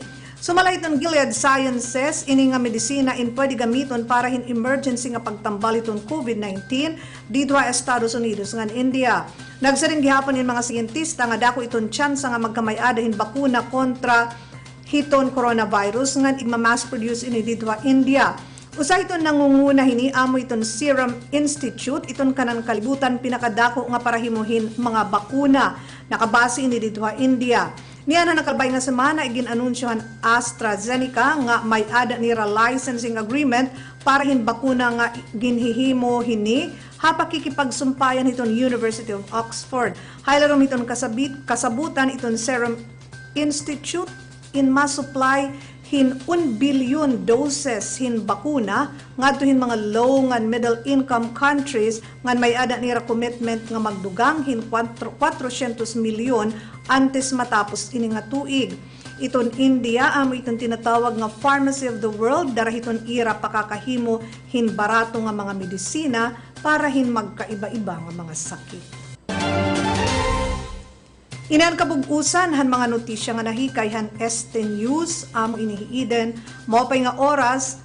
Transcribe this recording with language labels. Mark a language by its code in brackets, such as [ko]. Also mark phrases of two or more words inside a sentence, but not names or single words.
[war] Sumala iton Gilead Sciences, ini nga medisina in pwede gamiton para hin emergency nga pagtambal iton COVID-19 dito sa Estados Unidos ngan India. Nagsaring gihapon yung mga siyentista nga dako iton tsansa nga magkamayada hin bakuna kontra hiton coronavirus ngan igma-mass produce ini dito sa India. Usa iton nangunguna hini amo iton Serum Institute, iton kanan kalibutan pinakadako nga para himuhin mga bakuna nakabase ini dito sa India. Niya na nakalbay nga semana igin-anunsyohan AstraZeneca nga may ada nira [en] licensing agreement [war] para hin bakuna nga ginhihimo hini hapa kikipagsumpayan iton University of Oxford. Haylarom iton kasabutan iton Serum Institute in mass supply hin [en] 1 billion doses [war] hin bakuna ngadto hin mga low ngan [en] middle income countries [war] ngan may ada nira commitment nga magdugang hin 400 milyon antes matapos ini nga tuig. Iton India amo iton tinatawag nga [en] pharmacy of the world [war] darahiton ira pakakahimo hin barato nga mga medisina para hin magkaiba-iba nga mga sakit. Inan kabug-usan han mga notisya nga nahikay han Este News amo inihiiden mao pay nga oras.